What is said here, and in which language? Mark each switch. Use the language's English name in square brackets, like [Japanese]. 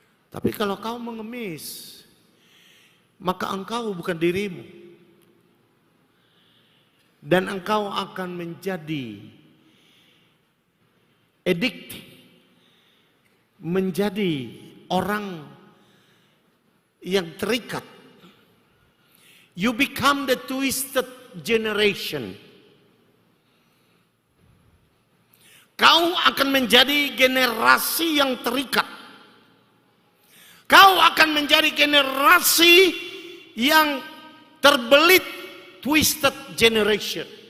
[Indonesian] Tapi kalau kau mengemis, maka engkau bukan dirimu. Dan engkau akan menjadi addict, menjadi orang yang terikat, [English] You become the twisted generation. [Indonesian] Kau akan menjadi generasi yang terikat. Kau akan menjadi generasi yang terbelit, [English] twisted generation.